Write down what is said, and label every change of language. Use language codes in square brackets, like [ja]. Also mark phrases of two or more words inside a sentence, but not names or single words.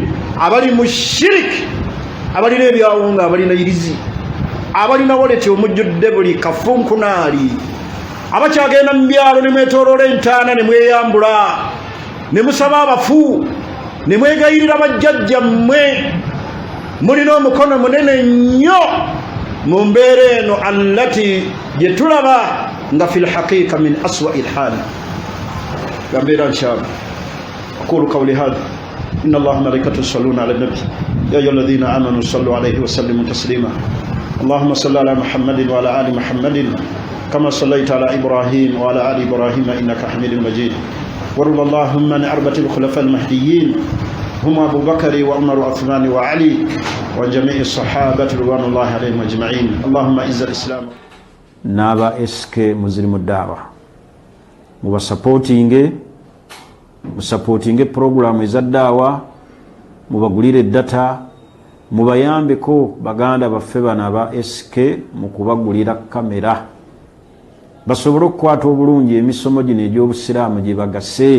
[lg] Abali mu shiriki, abalina ebyawunga, abalina irizi, abalina woleti omujjudde buli kafunkunaali, abakyagenda mu byalo ne mwetooloola entaana ne mweyambula, ne musaba abafu, ne mwegayirira bajjajjammwe. Mulina omukono munene nnyo mu mbeera eno allati gye tulaba nga [ar] في الحقيقة من أسوأ الحال. [lg] Gambeera nkyalo. [ar] أقول قولي هذا إن الله وملائكته يصلون على النبي يا أيها الذين آمنوا صلوا عليه وسلموا تسليما. اللهم صل على محمد وعلى آل محمد كما صليت على إبراهيم وعلى آل إبراهيم إنك حميد مجيد. وارض اللهم عن الأربعة الخلفاء المهديين هم أبو بكر وعمر وعثمان وعلي وجميع الصحابة رضوان الله عليهم أجمعين. اللهم أعز الإسلام. [lg] Naba eske muzlimu dawa mubasupportinge, musupportinge program eza dawa, mubagulire data, mubayambeko baganda baffe bano aba SK mu kubagulira kamera basobole okukwata obulungi emisomo gino egy'obusiraamu gye bagase.